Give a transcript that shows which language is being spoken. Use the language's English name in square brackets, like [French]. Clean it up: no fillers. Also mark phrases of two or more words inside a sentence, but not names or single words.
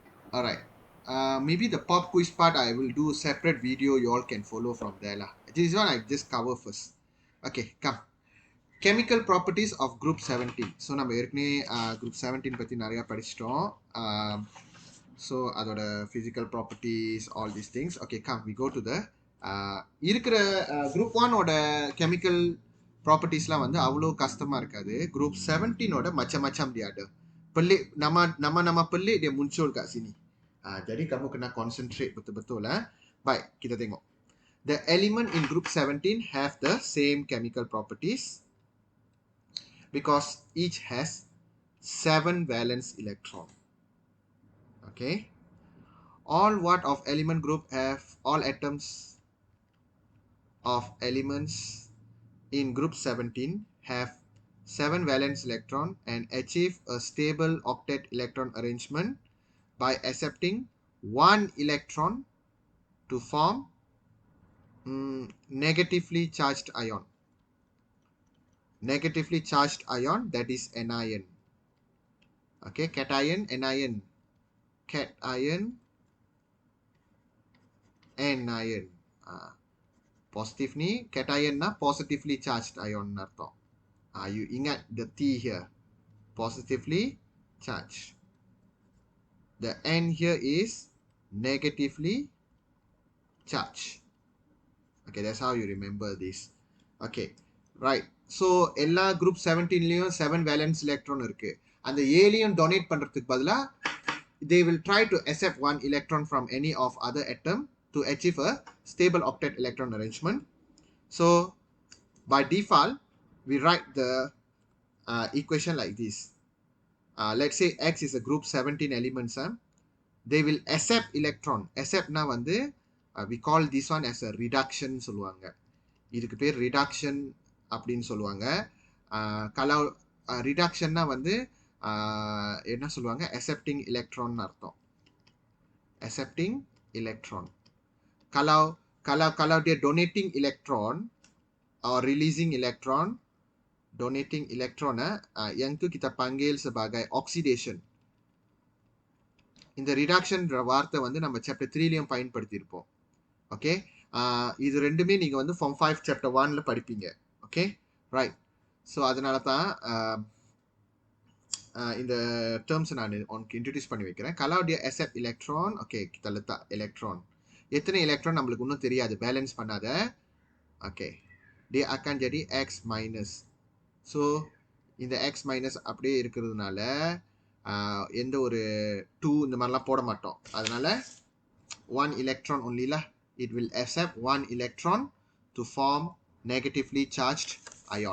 [English] All right. Maybe the pop quiz part I will do a separate video. You all can follow from there lah. This one I just cover first. Okay, come. Chemical properties of group 17. [Tamil] So நம்ம ஏற்கனவே group 17 பத்தி நிறைய படிச்சிட்டோம். [English] So அதோட physical properties, all these things. Okay, come. We go to the [Tamil] இருக்கிற group 1 ஓட [English] chemical propertiesலாம் [Tamil] வந்து அவ்வளோ கஷ்டமா இருக்காது. [Malay] group 17 ஓட macam-macam dia ada. Pelik nama pelik dia muncul kat sini. Jadi kamu kena concentrate betul-betul lah. Baik, kita tengok. [English] The element in group 17 have the same chemical properties because each has 7 valence electron. Okay. All what of element group have all atoms of elements in group 17 have 7 valence electron and achieve a stable octet electron arrangement by accepting 1 electron to form negatively charged ion. Negatively charged ion, that is anion. Okay, cation, anion. Cation, anion. Positive ni, cation na positively charged ion narto. You ingat the T here. Positively charged. The N here is negatively charged. Okay, that's how you remember this. Okay, right. So, [Tamil] எல்லா group 17லயும் 7 [English] valence electron [Tamil] இருக்கு. அந்த ஏலியும் [English] donate [Tamil] பண்றதுக்கு பதிலா [English] they will try to accept 1 electron from any of other atom to achieve a stable octet electron arrangement. So, by default, we write the equation like this. Let's say X is a group 17 elements. They will accept electron. Accept na வந்து we call this one as a reduction சொல்லுவாங்க. [Tamil] இதுக்கு பேர் reduction அப்படின்னு சொல்லுவாங்க. kalau reductionனா வந்து என்ன சொல்லுவாங்க, [English] accepting electron அர்த்தம். Accepting electron. [Malay] Kalau dia [English] donating electron or releasing electron, donating electron [Malay] yang tu kita panggil sebagai oxidation. [Tamil] இந்த reduction வார்த்தை வந்து நம்ம chapter 3லயும் பயன்படுத்தியிருப்போம். ஓகே, இது ரெண்டுமே நீங்க வந்து form 5 chapter 1ல படிப்பீங்க. [English] Okay, right. [Tamil] ஸோ அதனால தான் இந்த டேர்ம்ஸ் நான் உனக்கு இன்ட்ரடியூஸ் பண்ணி வைக்கிறேன். [Malay] kalau dia [English] accept electron, [Malay] ஓகே, kita letak electron. [Tamil] எத்தனை எலக்ட்ரான் நம்மளுக்கு இன்னும் தெரியாது, பேலன்ஸ் பண்ணாத. ஓகே, [Malay] dia akan jadi x minus. [Tamil] ஸோ இந்த x minus அப்படியே இருக்கிறதுனால எந்த ஒரு 2 இந்த மாதிரிலாம் போட மாட்டோம். அதனால 1 [English] electron only [Tamil] lah. [English] It will accept 1 electron to form negatively charged ion.